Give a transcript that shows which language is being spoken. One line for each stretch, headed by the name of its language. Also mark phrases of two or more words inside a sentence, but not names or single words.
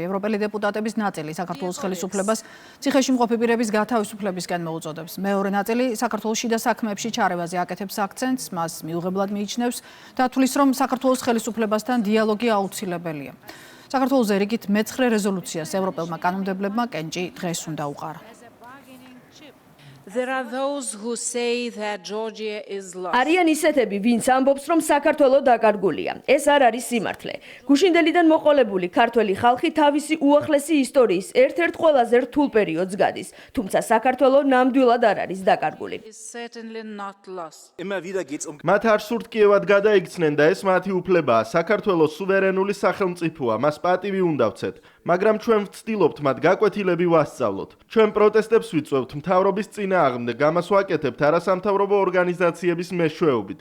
Georgian: ევროპელი დეპუტატების ნაწილი საქართველოს ხელისუფლებას ციხეში მყოფი პირების გათავისუფლებისკენ მოუწოდებს. მეორე ნაწილი საქართველოს შიდა საქმეებში ჩარევაზე აკეთებს აქცენტს, მას მიუღებლად მიიჩნევს და თვლის, რომ საქართველოს ხელისუფლებასთან დიალოგი აუცილებელია. საქართველოს რიგით მე-9 რეზოლუციას ევროპელმა კანონმდებლებმა კენჭი დღეს უნდა უყარა.
English: There are those who say that Georgia is lost.
Georgian: არიან ისეთები, ვინც ამბობს, რომ საქართველო დაკარგულია. ეს არ არის სიმართლე. გუშინდელიდან მოყოლებული ქართველი ხალხი თავისი უახლესი ისტორიის ერთ-ერთ ყველაზე რთულ პერიოდს გადის, თუმცა საქართველო ნამდვილად არ არის დაკარგული.
English: Is certainly not lost.
Georgian: მათ არ სურთ კიევად გადაიქცნენ და ეს მათი უფლებაა. საქართველოს სუვერენული სახელმწიფოა, მას პატივი უნდა ვცეთ. მაგრამ ჩვენ ვცდილობთ მათ გაკვეთილები ვასწავლოთ. ჩვენ პროტესტებს ვიწვევთ მთავრობის წინააღმდეგ, ამას ვაკეთებთ არასამთავრობო ორგანიზაციების მეშვეობით.